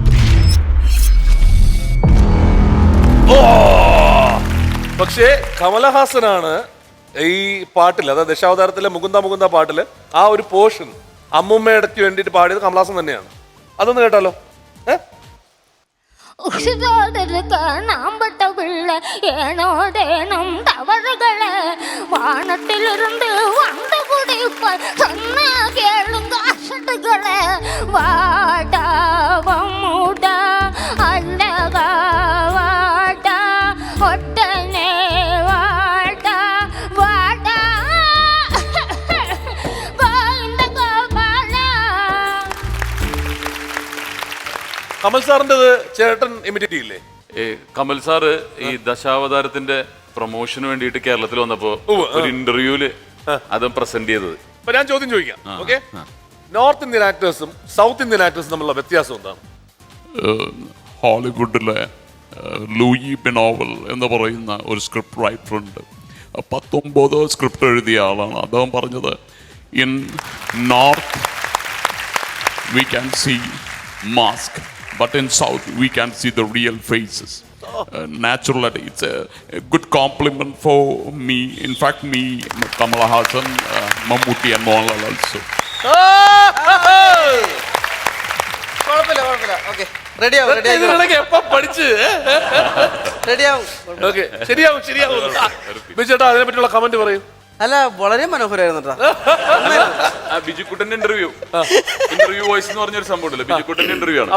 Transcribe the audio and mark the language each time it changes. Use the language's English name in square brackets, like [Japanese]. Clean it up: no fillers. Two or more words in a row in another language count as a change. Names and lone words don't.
[Malayalam] പക്ഷേ കമലഹാസനാണ് ഈ പാട്ടിൽ, അതായത് ദശാവതാരത്തിലെ മുകുന്ദ മുകുന്ദ പാട്ടില് ആ ഒരു പോർഷൻ അമ്മുമ്മയിടയ്ക്ക് വേണ്ടിയിട്ട് പാടിയത് കമലഹാസൻ തന്നെയാണ്. അതൊന്ന് കേട്ടാലോ? [Tamil] காணாம்பட்ட பிள்ளை ஏணோடேணம் தவறுகளே வானத்திலிருந்து வந்து குடிப்பான் சொன்னா கேளுங்க அசடுகளே வாடா வம்முடா அழகா வாடா ஒட்டனே வாடா வாடா கோவிந்த கோபாല. [Malayalam] കമൽ സാറിൻ്റെത് ചേട്ടൻ ഇമിറ്റേറ്റ് ചെയ്യില്ലേ? കമൽ സാറ് ഈ ദശാവതാരത്തിന്റെ പ്രൊമോഷന് വേണ്ടിയിട്ട് കേരളത്തിൽ വന്നപ്പോ ഒരു ഇന്റർവ്യൂല് അത് പ്രസന്റ് ചെയ്തത്. അപ്പൊ ഞാൻ ചോദ്യം ചോദിക്കാം. ഓക്കെ, നോർത്ത് ഇന്ത്യൻ ആക്ടേഴ്സും സൗത്ത് ഇന്ത്യൻ ആക്ടേഴ്സും തമ്മിലുള്ള വ്യത്യാസം എന്താണ്? ഹോളിവുഡിലെ ലൂയി ബിനോവൽ എന്ന് പറയുന്ന ഒരു സ്ക്രിപ്റ്റ് റൈറ്റർ ഉണ്ട്. 19 സ്ക്രിപ്റ്റ് എഴുതിയ ആളാണ്. അദ്ദേഹം പറഞ്ഞത്, [English] in north we can see mask, but in south we can see the real faces. Naturally, it's a good compliment for me. In fact, me, Kamala Hassan, Mammootty and Mohanlal also. [Malayalam] ബിജുട്ടാ അതിനെ പറ്റിയുള്ള കമന്റ് പറയും. അല്ല, വളരെ മനോഹരമായിരുന്നു. ബിജുക്കുട്ടന്റെ ഇന്റർവ്യൂ വോയിസ് എന്ന് പറഞ്ഞൊരു സംഭവം ഉണ്ടല്ലോ, ബിജുക്കുട്ടന്റെ ഇന്റർവ്യൂ ആണ്.